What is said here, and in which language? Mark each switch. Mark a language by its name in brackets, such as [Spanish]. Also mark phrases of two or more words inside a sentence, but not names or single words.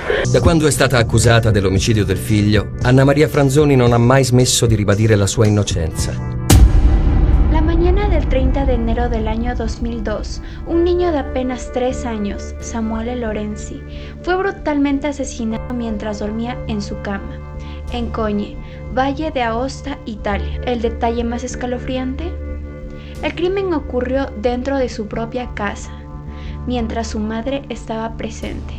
[Italian] Da quando è stata accusata dell'omicidio del figlio, Anna Maria Franzoni non ha mai smesso di ribadire la sua innocenza. [Spanish] La mañana del 30 de enero del año 2002, un niño de apenas 3 años, Samuele Lorenzi, fue brutalmente asesinado mientras dormía en su cama, en Cogne, Valle de Aosta, Italia. ¿El detalle más escalofriante? El crimen ocurrió dentro de su propia casa, mientras su madre estaba presente.